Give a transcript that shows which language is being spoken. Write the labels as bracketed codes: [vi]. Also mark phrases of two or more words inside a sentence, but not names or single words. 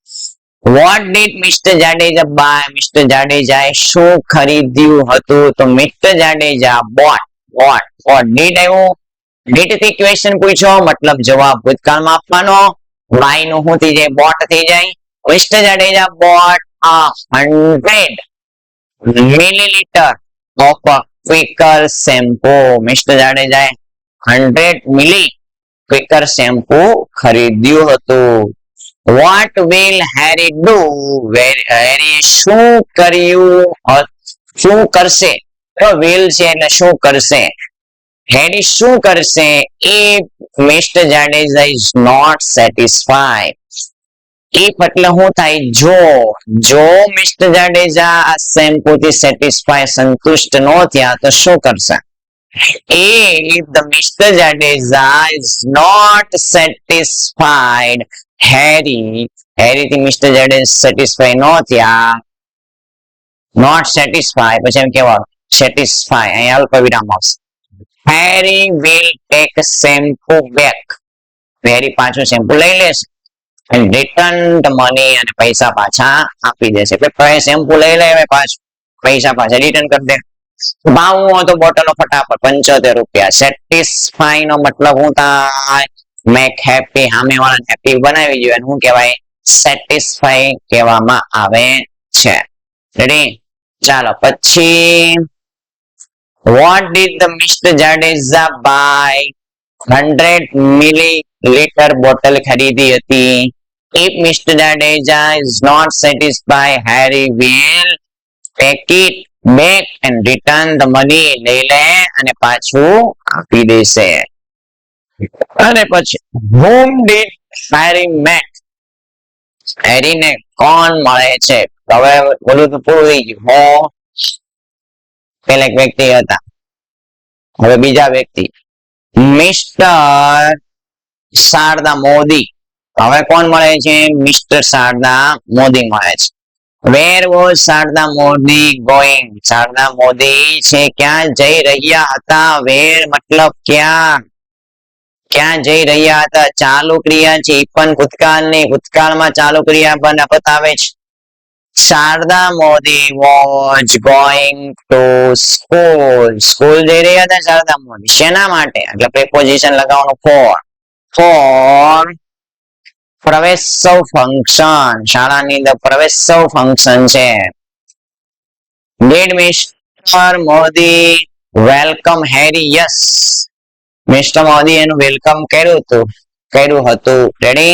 [en] What did Mister Jadeja buy? [gu] મિસ્ટર જાડેજાએ શું ખરીદ્યું હતું? તો મિસ્ટર જાડેજા [en] what did [gu] આવ્યું. ડીડ થી ક્વેશ્ચન પૂછ્યો મતલબ જવાબ ભૂતકાળમાં આપવાનો. બાય નું શું થઈ જાય? બોટ થઈ જાય. [en] Mister Jadeja bought 100 milliliter of a Quicker shampoo. [gu] મિસ્ટર જાડેજાએ 100 મિલી ક્વિકર શેમ્પૂ ખરીદ્યું હતું. [en] What will Harry do? Harry [gu] શું કર્યું? શું કરશે? તો will છે એટલે શું કરશે? Harry શું કરશે? [en] If Mr. Jadeja is not satisfied. [gu] If એટલે શું થાય? જો મિસ્ટર જાડેજા આ શેમ્પૂ થી સેટિસ્ફાય સંતુષ્ટ ન થયા તો શું કરશે? [en] If the Mr. Jadeja is not satisfied, Harry [gu] થી મિસ્ટર જાડેજા સેટિસ્ફાય ન થયા, [en] not satisfied [gu] પછી એમ કહેવાનું satisfy, અહીંયા અલ્પ વિરામ આવશે. [en] Harry will take shampoo back. [gu] Harry પાછું શેમ્પુ લઈ લેશે [en] and return the money [gu] અને પૈસા પાછા આપી દેશે. એટલે શેમ્પુ લઈ લે પાછું પૈસા પાછા રિટર્ન કરી દે. ભાવ હતો બોટલો ફટાફટ 75 રૂપિયા. સેટિસ્ફાય નો મતલબ શું થાય? [en] make happy, [gu] સામે વાળાને હેપી બનાવી જોઈએ. શું કહેવાય? સેટિસ્ફાય કહેવામાં આવે છે. [en] રેડી? [gu] ચાલો પછી [en] what did the Mr. Jadeja buy? 100 milliliter [gu] બોટલ ખરીદી હતી. [en] If Mr. Jadeja is not satisfied, Harry will take it back and return the money. [gu] લઈ લે અને પાછું આપી દેશે. અને પછી [en] whom did Harry meet? [gu] Harry ને કોણ મળે છે? હવે બોલું તો પૂરું થઈ ગયું. પેલા એક વ્યક્તિ હતા, હવે બીજા વ્યક્તિ મિસ્ટર શારદા મોદી. હવે કોણ મળે છે? મિસ્ટર શારદા મોદી મળે છે. [en] Where was શારદા મોદી going? [gu] શારદા મોદી છે ક્યાં જઈ રહ્યા હતા? Where મતલબ ક્યાં જઈ રહ્યા હતા? ચાલુ ક્રિયા છે, પણ ભૂતકાળની. ભૂતકાળમાં ચાલુ ક્રિયા બતાવે છે. [en] શારદા મોદી was going to school. [gu] સ્કૂલ જઈ રહ્યા હતા શારદા મોદી. શેના માટે? એટલે પ્રિપોઝિશન લગાવવાનું for પ્રવેશોત્સવ ફંક્શન. શાળાની અંદર પ્રવેશોત્સવ ફંક્શન છે. [en] Did Mr. Modi welcome Harry? Yes, Mister Modi [gu] એનું વેલકમ કર્યું હતું. રેડી?